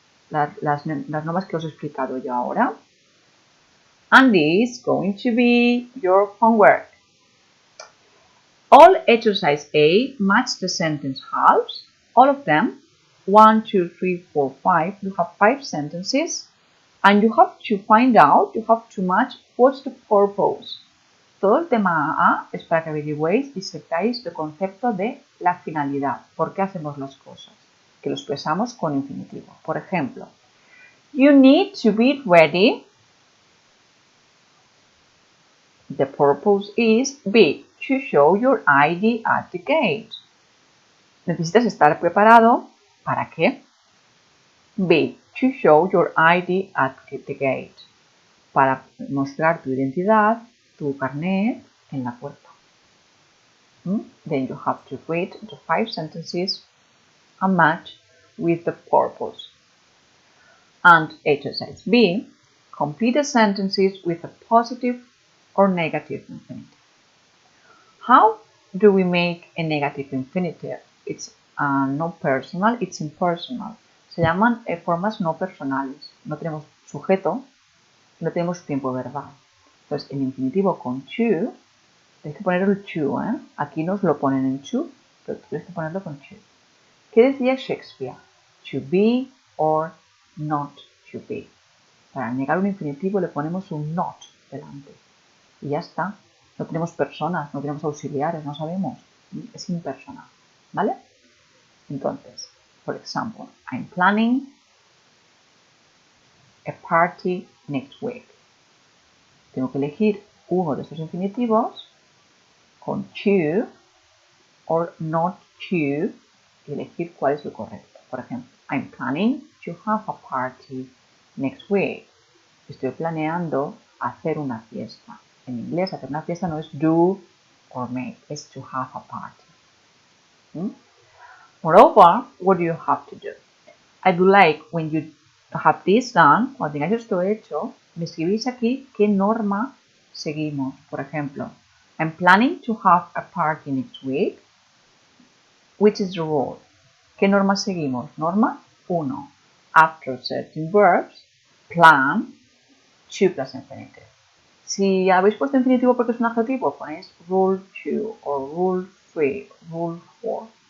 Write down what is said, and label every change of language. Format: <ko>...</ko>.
<es>Las normas que os he explicado yo ahora.</es> <en>And this is going to be your homework. All exercise A match the sentence halves. All of them. 1, 2, 3, 4, 5. You have 5 sentences. And you have to find out, you have to match what's the purpose.</en> <es>Todo el tema A es para que averigüéis y sepáis el concepto de la finalidad. ¿Por qué hacemos las cosas? Que lo expresamos con infinitivo. Por ejemplo,</es> <en>you need to be ready. The purpose is B, to show your ID at the gate.</en> <es>Necesitas estar preparado. ¿Para qué?</es> <en>B, to show your ID at the gate.</en> <es>Para mostrar tu identidad, tu carnet en la puerta.</es> <en>Then you have to read the 5 sentences and match with the purpose. And exercise B, complete the sentences with a positive or negative infinitive. How do we make a negative infinitive? It's no personal, it's impersonal.</en> <es>Se llaman formas no personales. No tenemos sujeto, no tenemos tiempo verbal. Entonces, el infinitivo con to, tenéis que poner el to, ¿eh? Aquí nos lo ponen en to, pero tienes que ponerlo con to. ¿Qué decía Shakespeare?</es> <en>To be or not to be.</en> <es>Para negar un infinitivo le ponemos un not delante. Y ya está. No tenemos personas, no tenemos auxiliares, no sabemos. Es impersonal. ¿Vale?</es> <en>Entonces, for example, I'm planning a party next week.</en> <es>Tengo que elegir uno de estos infinitivos con to or not to y elegir cuál es el correcto. Por ejemplo,</es> <en>I'm planning to have a party next week.</en> <es>Estoy planeando hacer una fiesta. En inglés, hacer una fiesta no es do or make, es</es> <en>to have a party. Moreover, what do you have to do? I would like when you have this done,</en> <es>cuando tengáis esto hecho, me escribís aquí qué norma seguimos. Por ejemplo,</es> <en>I'm planning to have a party next week. Which is the rule?</en> <es>¿Qué norma seguimos?</es> <en>Norma 1. After certain verbs, plan, to plus infinitive.</en> <es>Si habéis puesto infinitivo porque es un adjetivo, ponéis</es> <en>rule 2 or rule 3, rule 4.</en>